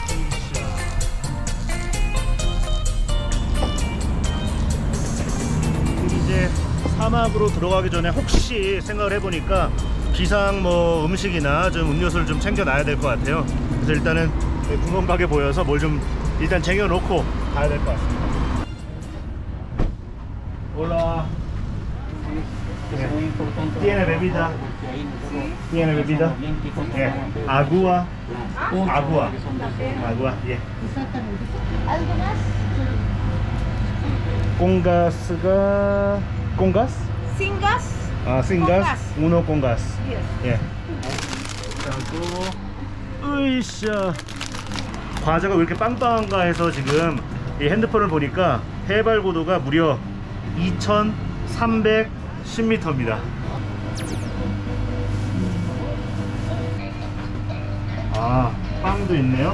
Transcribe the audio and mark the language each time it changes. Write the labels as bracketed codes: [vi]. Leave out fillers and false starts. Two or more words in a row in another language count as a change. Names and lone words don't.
[ko] 이제 사막으로 들어가기 전에 혹시 생각을 해보니까 비상 뭐 음식이나 좀 음료수를 좀 챙겨놔야 될 것 같아요. 그래서 일단은 구멍가게 보여서 뭘 좀 일단 쟁여놓고 가야 될 것 같습니다. 올라. [es] ¿Tiene bebida? ¿Tiene bebida? Agua. Agua. Agua. ¿Algo más? Con gas가 con gas? Sin gas. 아, sin gas. Uno con gas. Yes. [ko] 하고 으이샤. 과자가 왜 이렇게 빵빵한가 해서 지금 이 핸드폰을 보니까 해발 고도가 무려 2,310m입니다. 아, 빵도 있네요.